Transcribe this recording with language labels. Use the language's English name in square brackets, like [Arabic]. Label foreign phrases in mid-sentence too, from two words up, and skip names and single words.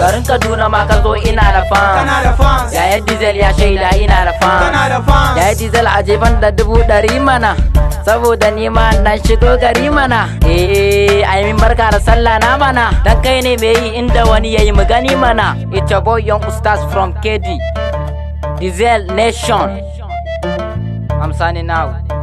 [Hausa] Garin Kaduna ma ka zo ina da fans. Kana da fans. Yaya Diesel ya shaida ina da fans. Kana da fans. Yaya Diesel a jefan da dubu ɗari mana. Saboda ni ma na shigo gari mana. Eh, ai min barka da sallah na mana. Dan kai ne me yi inda wani yayi mu gani mana. [English] It's your boy Young Ustaz from K D. Diesel Nation. I'm signing out.